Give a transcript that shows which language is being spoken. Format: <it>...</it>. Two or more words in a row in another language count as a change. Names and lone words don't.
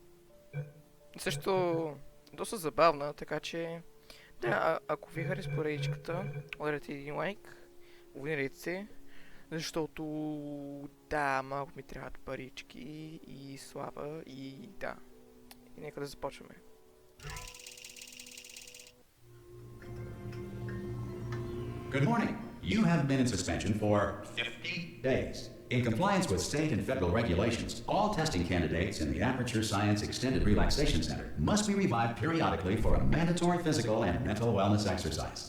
<bg>Също доста забавна, така че да, ако ви хареса паричката, ударете един лайк, абонирайте се, защото да, малко ми трябват парички и слава и да. И нека да започваме.</bg> <en>Good morning. You have been in suspension for 50 days. In compliance with state and federal regulations, all testing candidates in the Aperture Science Extended Relaxation Center must be revived periodically for a mandatory physical and mental wellness exercise.</en>